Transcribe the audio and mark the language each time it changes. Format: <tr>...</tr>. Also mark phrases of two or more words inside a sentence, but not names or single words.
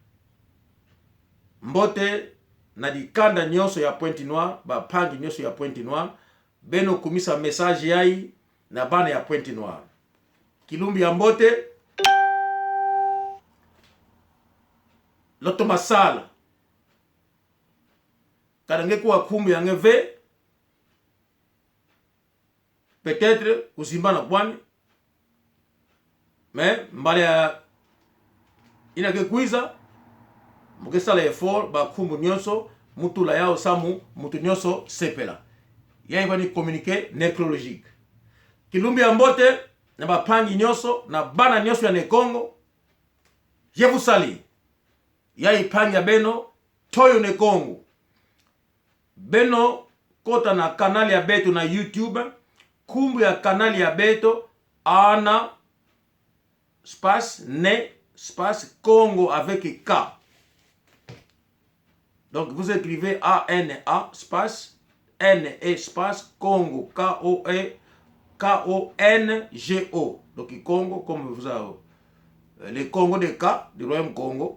<ktu>Mbote na dikanda nyoso ya Pointe-Noire, ba pangi nyoso ya Pointe-Noire, beno kumisa message yai na bana ya Pointe-Noire. Kilumbi ya mbote, loto masala. Karange kuwa kumbu ya ngeve, peut-être kusimba na kwani, mais mbale ya ina ke kuiza mukesala effort ba kumbu nyonso mutula yao samu mutu nyonso sepela yai bani</ktu> <fr>communiqué nécrologique</fr> <ktu>kilumbi ya mbote na bapangi nyonso na bana nyonso ya ne Congo</ktu> <fr>je vous salue</fr> <ktu>yai pangi ya beno toyo ne Congo beno kota na kanali ya beto na YouTube. Kumbu ya kanali ya beto ana space ne space Congo avec K.</ktu> <fr>Donc vous écrivez A-N-A space N espace Congo K-O-N-G-O. Donc Congo comme vous avez le Congo de K du Royaume Congo.</fr>